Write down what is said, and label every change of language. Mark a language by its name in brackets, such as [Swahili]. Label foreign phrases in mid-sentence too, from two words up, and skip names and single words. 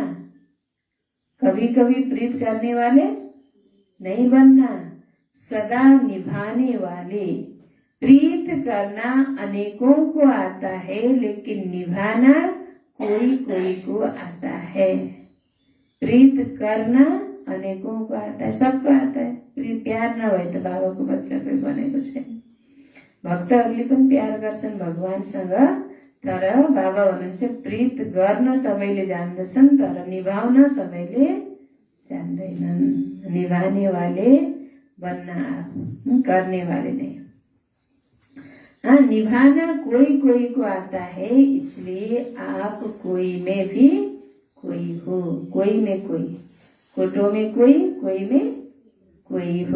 [Hindi] कभी कभी प्रीत करने वाले नहीं बनना, सदा निभाने वाले। प्रीत करना अनेकों को आता है, लेकिन निभाना कोई कोई को आता है। प्रीत करना अनेकों को आता है, सबको आता है। [Nepali] प्रीत प्यार नभए त बाबाको बच्चा कोही बनेको छैन। भक्तहरूले पनि प्यार गर्छन् भगवानसँग, तर बाबा भन्नुहुन्छ प्रीत गर्न सबैले जान्दछन् तर निभाउन सबैले जान्दैनन्। [Hindi] निभाने वाले बनना, करने वाले नहीं। हाँ, निभाना कोई कोई को आता है, इसलिए आप कोई में भी कोई हो। कोई में कोई, कोटो में कोई में कोई हो।